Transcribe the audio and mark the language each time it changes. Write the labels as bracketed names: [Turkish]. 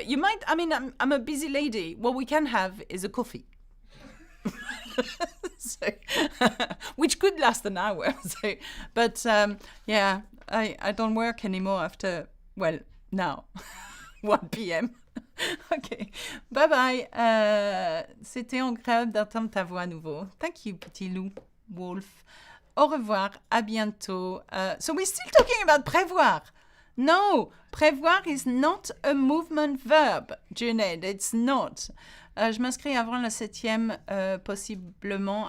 [English] You might, I mean, I'm a busy lady. What we can have is a coffee. So, which could last an hour. So, but yeah, I don't work anymore after, well, now, 1 p.m. Ok, bye bye. [French] C'était agréable d'entendre ta voix à nouveau. [English] Thank you, [French] petit loup, wolf. Au revoir, à bientôt. [English] So we're still talking about prévoir. No, prévoir is not a movement verb, Junaid, it's not. [French] Je m'inscris avant la 7e, possiblement.